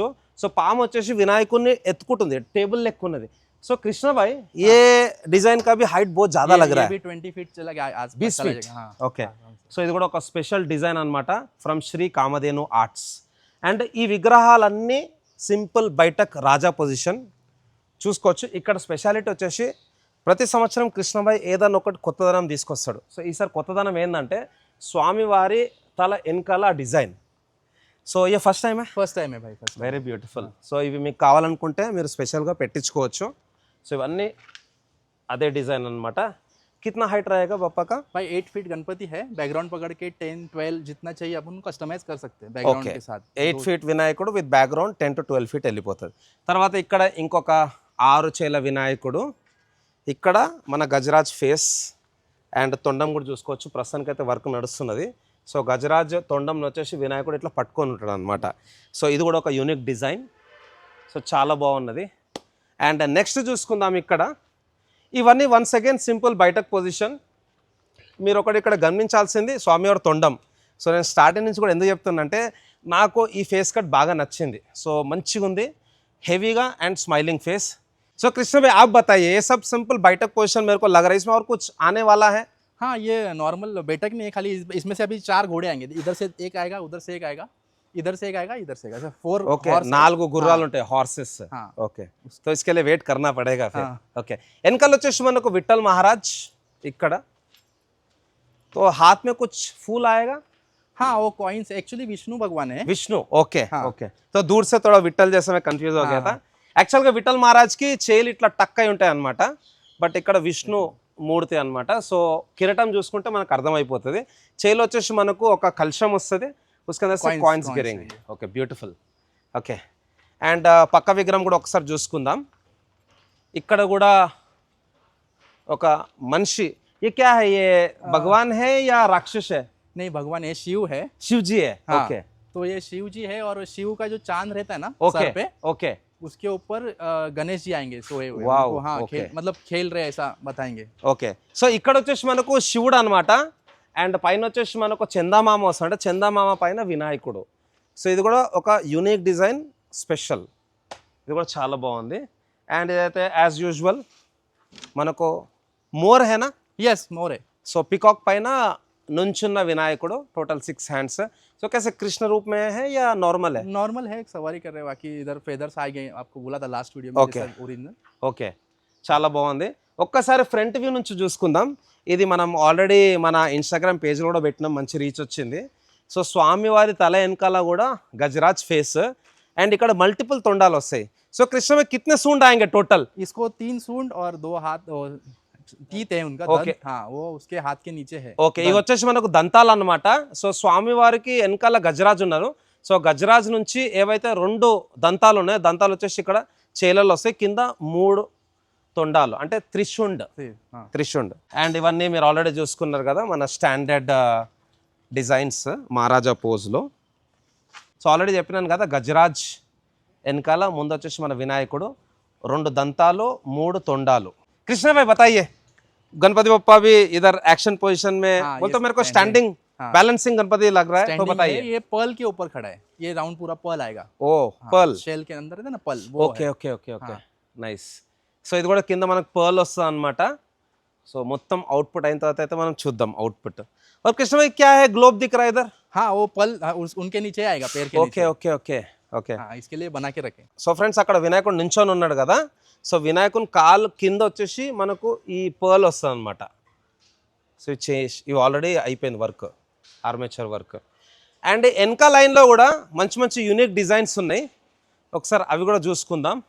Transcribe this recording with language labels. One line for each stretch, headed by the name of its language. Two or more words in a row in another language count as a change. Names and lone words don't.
Telugu: సో పాము వచ్చేసి వినాయకుడిని ఎత్తుకుంటుంది, టేబుల్ లెక్క ఉన్నది.
Hindi: సో कृष्णा भाई ये डिजाइन का भी हाइट बहुत ज्यादा लग रहा है. ये भी 20 फीट चला गया, आज 20 फीट.
Telugu: ఓకే. సో ఇది కూడా ఒక స్పెషల్ డిజైన్ అన్నమాట ఫ్రమ్ శ్రీ కామధేను ఆర్ట్స్. అండ్ ఈ విగ్రహాలన్నీ సింపుల్ బయటక్ రాజా పొజిషన్ చూసుకోవచ్చు. ఇక్కడ స్పెషాలిటీ వచ్చేసి ప్రతి సంవత్సరం కృష్ణభాయ్ ఏదన్నా ఒకటి కొత్తదనం తీసుకొస్తాడు. సో ఈసారి కొత్తదనం ఏంటంటే స్వామివారి తల వెనకాల డిజైన్. సో ఏ
English: first time? first time
Hindi: है भाई, फर्स्ट।
English: Very beautiful.
Telugu: సో ఇవి మీకు కావాలనుకుంటే మీరు స్పెషల్గా పెట్టించుకోవచ్చు. సో ఇవన్నీ అదే డిజైన్ అన్నమాట.
Hindi: कितना हाइट रहेगा बापा का? भाई 8 फीट गणपति है, बैकग्राउंड पकड़ के 10 12 जितना चाहिए अपन कस्टमाइज कर सकते हैं बैकग्राउंड
Telugu: ఓకే.
Hindi: के साथ।
Telugu: 8 ఫీట్ వినాయకుడు
English: with background
Telugu: 10 to 12 ఫీట్ వెళ్ళిపోతుంది. తర్వాత ఇక్కడ ఇంకొక 6 చేల వినాయకుడు. ఇక్కడ మన గజరాజ్ ఫేస్ అండ్ తొండం కూడా చూసుకోవచ్చు. ప్రస్తుతానికి అయితే వర్క్ నడుస్తున్నది. సో గజరాజ్ తొండం వచ్చేసి వినాయకుడు ఇట్లా పట్టుకొని ఉంటాడు అనమాట. సో ఇది కూడా ఒక
English: unique design.
Telugu: సో చాలా బాగున్నది. అండ్ నెక్స్ట్ చూసుకుందాం. ఇక్కడ ఇవన్నీ
English: once again simple
Telugu: బయటకు పొజిషన్. మీరు ఒకటి ఇక్కడ గమనించాల్సింది స్వామివారి తొండం. సో నేను స్టార్టింగ్ నుంచి కూడా ఎందుకు చెప్తున్నానంటే నాకు ఈ
English: face cut
Telugu: బాగా నచ్చింది. సో మంచిగా ఉంది,
English: heavy-ga and smiling face.
Hindi: सो कृष्ण भाई आप बताइए, ये सब सिंपल बैठक पोजीशन मेरे को लग रहा है, इसमें और कुछ आने वाला है? हाँ, ये नॉर्मल बैठक नहीं है, खाली इसमें से अभी 4 घोड़े आएंगे, इधर से एक आएगा, उधर से एक आएगा, इधर से एक आएगा, इधर से आएगा, 4
Telugu: ओके. 4 గుర్రాలు ఉంటాయి, హార్సెస్.
Hindi: हाँ. ओके, तो इसके लिए वेट करना पड़ेगा फिर. हाँ. ओके.
Telugu: వెనకాల వచ్చేసి మనకు విఠల్ మహారాజ్ ఇక్కడ.
Hindi: तो हाथ में कुछ फूल आएगा? हाँ, वो
English: coins actually
Hindi: विष्णु भगवान है. विष्णु. ओके. हाँ. ओके. तो दूर से थोड़ा విఠల్ जैसा मैं कंफ्यूज हो गया था.
Telugu: యాక్చువల్గా విఠల్ మహారాజ్కి చేలు ఇట్లా టక్ అయి ఉంటాయి అనమాట, బట్ ఇక్కడ విష్ణు మూర్తి అనమాట. సో కిరటం చూసుకుంటే మనకు అర్థమైపోతుంది. చేలు వచ్చేసి మనకు ఒక కలశం వస్తుంది,
Hindi: उसके अंदर से
English: coins giring. Okay, beautiful. Okay.
Telugu: అండ్ పక్క విగ్రహం కూడా ఒకసారి చూసుకుందాం. ఇక్కడ కూడా ఒక మనిషి.
Hindi: ये क्या है, ये भगवान है या राक्षस है? नहीं, भगवान है, शिव है. शिव जी है. हाँ. ओके. तो ये शिव जी है, और शिव का जो चांद रहता है ना ओके. सर पे, ओके. उसके ऊपर गणेश जी आएंगे सोए हुए. वाओ, उनको, हाँ, ओके. मतलब खेल रहे ऐसा बताएंगे.
Telugu: ఓకే. సో ఇక్కడ వచ్చేసి మనకు శివుడు అనమాట, అండ్ పైన వచ్చేసి మనకు చందామామ వస్తుంటే చందామామ పైన వినాయకుడు. సో ఇది కూడా ఒక
English: unique design,
Telugu: స్పెషల్. ఇది కూడా చాలా బాగుంది. అండ్ ఇదైతే
English: as usual
Telugu: మనకు
Hindi: मोर है ना? यस, मोर है.
Telugu: సో పికాక్ పైన నుంచున్న వినాయకుడు, టోటल 6 హ్యాండ్స్.
Hindi: సో कैसे कृष्ण रूप में है या नॉर्मल है? नॉर्मल है, एक सवारी कर रहे हैं, बाकी इधर फेदर्स आ गए, आपको बोला था
English: last video Okay.
Hindi: में ओरिजिनल.
Telugu: ఓకే, చాలా బాగుంది. ఒక్కసారి ఫ్రంట్ వ్యూ నుంచి చూసుకుందాం. ఇది మనం ఆల్రెడీ మన ఇన్స్టాగ్రామ్ పేజ్లో కూడా పెట్టినాం, మంచి రీచ్ వచ్చింది. సో స్వామివారి తల వెనకాల కూడా గజరాజ్ ఫేస్, అండ్ ఇక్కడ మల్టిపుల్ తొండాలు వస్తాయి.
Hindi: సో कृष्ण में कितने सूंड आएंगे टोटल? इसको 3 सूंड और 2 हाथ और टीथ है उनका.
English: Okay.
Hindi: दंत, हाँ, वो उसके हाथ के नीचे है.
Telugu: ఓకే, ఇవి వచ్చేసి మనకు దంతాలు అన్నమాట. సో స్వామివారికి వెనకాల గజరాజు ఉన్నారు. సో గజరాజు నుంచి ఏవైతే 2 దంతాలు ఉన్నాయో, దంతాలు వచ్చేసి ఇక్కడ చేలలు వస్తాయి, కింద 3 తొండాలు అంటే త్రిశుండ్.
Hindi: हाँ.
Telugu: త్రిశుండ్. అండ్ ఇవన్నీ మీరు ఆల్రెడీ చూసుకున్నారు కదా, మన
English: standard designs
Telugu: మహారాజా పోజ్లో. సో ఆల్రెడీ చెప్పినాను కదా, గజరాజ్ వెనకాల, ముందు వచ్చేసి మన వినాయకుడు, 2 దంతాలు 3 తొండాలు.
Hindi: कृष्ण भाई बताइए, गणपति बप्पा भी इधर एक्शन पोजीशन में, हाँ, वो ये तो मेरे को standing, स्टैंडिंग हाँ. बैलेंसिंग गणपति लग रहा है, तो Standing बताइए. है, ये पर्ल के ऊपर खड़ा है, ये राउंड पूरा पर्ल आएगा. ओ पर्ल. शेल के अंदर है ना पर्ल, वो
Telugu: ఓకే
Hindi: है.
Telugu: ఓకే ఓకే ఓకే, నైస్. సో ఇది కూడా కింద మనకు పర్ల్ వస్తుంది అనమాట. సో మొత్తం అవుట్పుట్ అయిన తర్వాత అయితే మనం చూద్దాం అవుట్పుట్.
Hindi: और कृष्ण भाई क्या है, ग्लोब दिख रहा है इधर? हाँ, वो पर्ल उनके नीचे आएगा, पैर के
Telugu: ఓకే
Hindi: नीचे.
Telugu: ఓకే ఓకే ఓకే.
Hindi: हाँ, इसके लिए बना के रखे.
English: So friends,
Telugu: అక్కడ వినాయకుడు నించొని ఉన్నాడు కదా. సో వినాయకుని కాలు కింద వచ్చేసి మనకు ఈ పర్ల్ వస్తుంది అనమాట. సో ఇవి ఆల్రెడీ అయిపోయింది వర్క్,
English: armature work.
Telugu: అండ్ వెనక లైన్లో కూడా మంచి మంచి
English: unique designs
Telugu: ఉన్నాయి, ఒకసారి అవి కూడా చూసుకుందాం.